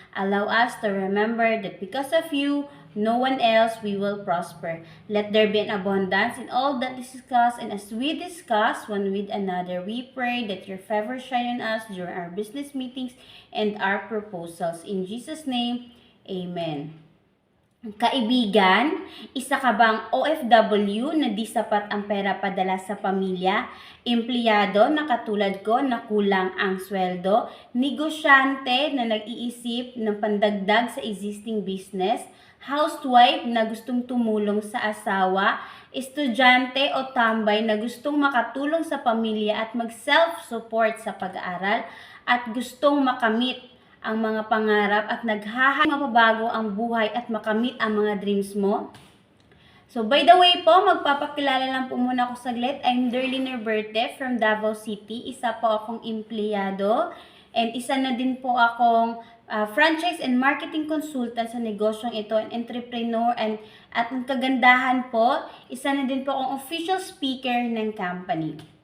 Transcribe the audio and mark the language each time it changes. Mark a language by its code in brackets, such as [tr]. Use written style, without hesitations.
[en] Allow us to remember that because of you, no one else we will prosper. Let there be an abundance in all that is discussed, and as we discuss one with another, we pray that your favor shine on us during our business meetings and our proposals. In Jesus' name, Amen. [tl] Kaibigan, isa ka bang OFW na di sapat ang pera padala sa pamilya? Empleyado na katulad ko na kulang ang sweldo? Negosyante na nag-iisip ng pandagdag sa existing business? Housewife na gustong tumulong sa asawa? Estudyante o tambay na gustong makatulong sa pamilya at mag-self-support sa pag-aaral? At gustong makamit ang mga pangarap at naghahangad mapabago ang buhay at makamit ang mga dreams mo? [en] So, by the way [tl] po, magpapakilala lang po muna ako saglit. [en] I'm Derliner Berte from Davao City. [tl] Isa po akong empleyado and isa na din po akong franchise and marketing consultant sa negosyong ito, [en] an entrepreneur, [tl] and at ang kagandahan po, isa na din po akong official speaker ng company.